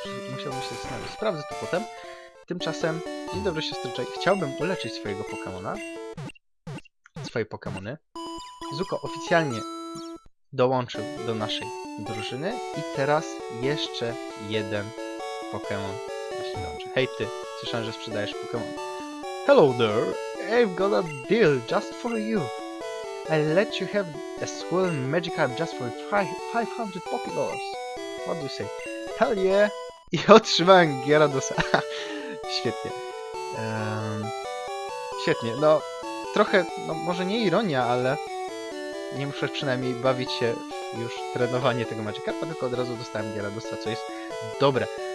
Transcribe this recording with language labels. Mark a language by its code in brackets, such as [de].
[pl] Musiałbym się zastanowić. Sprawdzę to potem. Tymczasem, dzień dobry siostrzyczek, chciałbym uleczyć swojego Pokémona. Swoje Pokémony. Zuko oficjalnie dołączył do naszej drużyny i teraz jeszcze jeden Pokémon. Hej ty, słyszałem, że sprzedajesz Pokémon. [en] Hello there, I've got a deal just for you. I'll let you have a swirl Magikarp just for 500 Pokéballs. What do you say? Hell yeah! [pl] I otrzymałem Gyaradosa. Świetnie. Świetnie, no trochę, no może nie ironia, ale nie muszę przynajmniej bawić się w już trenowanie tego Magikarpa, tylko od razu dostałem Gyaradosa, co jest dobre.